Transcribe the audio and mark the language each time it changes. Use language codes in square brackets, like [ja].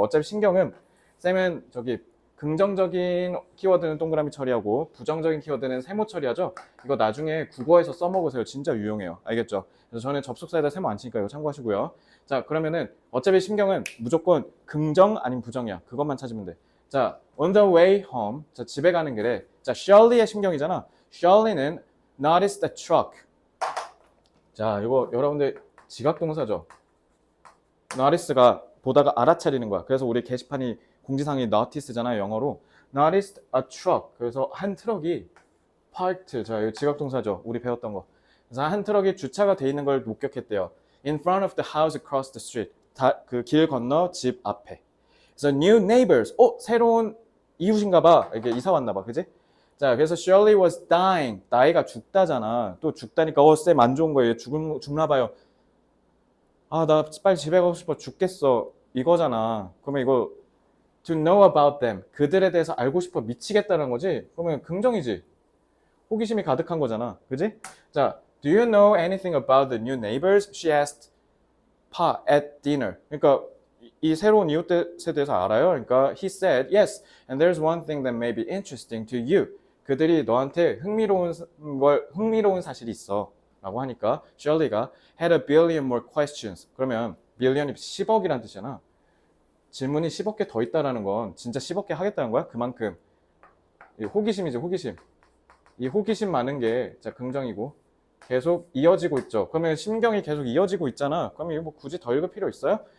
[ko] 어차피 신경은 쌤은 저기 긍정적인 키워드는 동그라미 처리하고 부정적인 키워드는 세모 처리하죠. 이거 나중에 국어에서 써먹으세요. 진짜 유용해요. 알겠죠? 그래서 저는 접속사에다 세모 안 치니까 이거 참고하시고요. 자, 그러면은 어차피 신경은 무조건 긍정 아니면 부정이야. 그것만 찾으면 돼. 자, [en] on the way home. [ko] 자, 집에 가는 길에. 자, Shirley의 신경이잖아. [en] Shirley는 noticed the truck. [ko] 자, 이거 여러분들 지각동사죠. notice가 보다가 알아차리는 거야. 그래서 우리 게시판이 공지사항이 notice잖아요, 영어로. [en] noticed a truck. [ko] 그래서 한 트럭이 parked. 자, 이거 지각동사죠. 우리 배웠던 거. 그래서 한 트럭이 주차가 돼 있는 걸 목격했대요. [en] in front of the house across the street. [ko] 그 길 건너 집 앞에. 그래서 [en] new neighbors. [ko] 새로운 이웃인가 봐. 이게 이사 왔나 봐. 그지? 자, 그래서 [en] Shirley was dying. [ko] 나이가 죽다잖아. 또 죽다니까 쌤 안 좋은 거예요. 죽나 봐요. 나 빨리 집에 가고 싶어. 죽겠어. 이거잖아. 그러면 이거 [en] to know about them. [ko] 그들에 대해서 알고 싶어 미치겠다는 거지. 그러면 긍정이지. 호기심이 가득한 거잖아. 그지? [en] 자, do you know anything about the new neighbors? She asked Pa at dinner. [ko] 그러니까 이 새로운 이웃에 대해서 알아요? 그러니까 [en] he said yes. And there's one thing that may be interesting to you. [ko] 그들이 너한테 흥미로운 사실이 있어. 라고 하니까 [en] Shirley가 had a billion more questions. [ko] 그러면 billion이 10억이란 뜻이잖아. 질문이 10억 개 더 있다라는 건 진짜 10억 개 하겠다는 거야. 그만큼 호기심이지, 호기심. 이 호기심 많은 게 자, 긍정이고 계속 이어지고 있죠. 그러면 심경이 계속 이어지고 있잖아. 그러면 이거 뭐 굳이 더 읽을 필요 있어요?